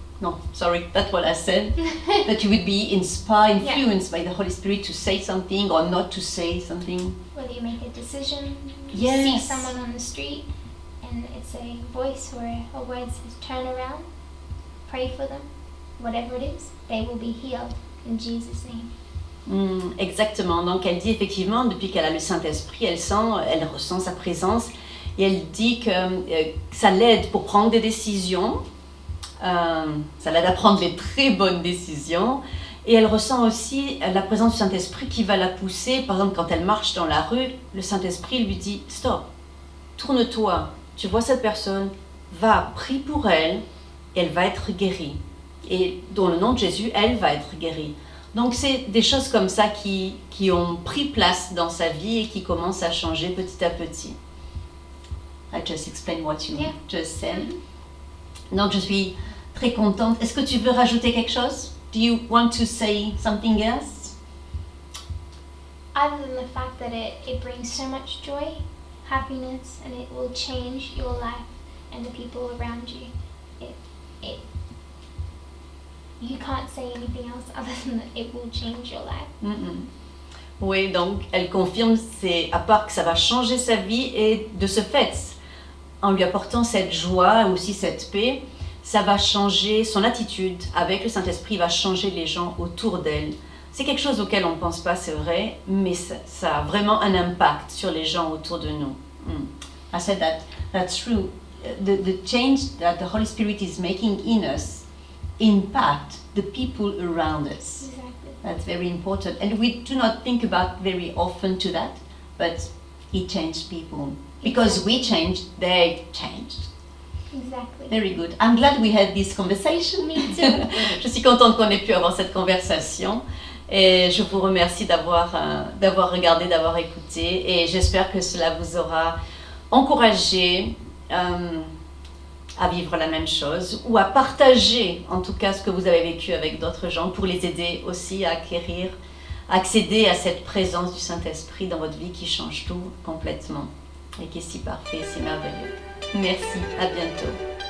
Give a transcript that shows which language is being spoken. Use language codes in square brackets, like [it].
[en] No, sorry, that's what I said. That you would be inspired, influenced by the Holy Spirit to say something or not to say something. Whether you make a decision, you Yes. see someone on the street and it's a voice or a word says turn around, pray for them, whatever it is, they will be healed in Jesus' name. [fr] Exactement. Donc elle dit effectivement, depuis qu'elle a le Saint-Esprit, elle ressent sa présence et elle dit que ça l'aide pour prendre des décisions, ça l'aide à prendre les très bonnes décisions et elle ressent aussi la présence du Saint-Esprit qui va la pousser. Par exemple, quand elle marche dans la rue, le Saint-Esprit lui dit « Stop, tourne-toi, tu vois cette personne, va, prie pour elle, elle va être guérie. Et dans le nom de Jésus, elle va être guérie. » Donc c'est des choses comme ça qui ont pris place dans sa vie et qui commencent à changer petit à petit. [en] I just explain what you just said. [fr] Donc je suis très contente. Est-ce que tu veux rajouter quelque chose? [en] Do you want to say something else? Other than the fact that it brings so much joy, happiness, and it will change your life and the people around you. You can't say anything else other than that it will change your life. [fr] Oui, donc elle confirme, c'est à part que ça va changer sa vie et de ce fait, en lui apportant cette joie, aussi cette paix, ça va changer son attitude avec le Saint-Esprit, va changer les gens autour d'elle. C'est quelque chose auquel on ne pense pas, c'est vrai, mais ça a vraiment un impact sur les gens autour de nous. [en] I said that's true. The change that the Holy Spirit is making in us impact the people around us. Exactly. That's very important. And we do not think about very often to that, but it changed people. Because we changed, they changed. Exactly. Very good. I'm glad we had this conversation. Me too. [fr] Je suis contente qu'on ait pu avoir cette conversation. Et je vous remercie d'avoir regardé, d'avoir écouté. Et j'espère que cela vous aura encouragé à vivre la même chose ou à partager en tout cas ce que vous avez vécu avec d'autres gens pour les aider aussi à accéder à cette présence du Saint-Esprit dans votre vie qui change tout complètement et qui est si parfait, si merveilleux. Merci, à bientôt.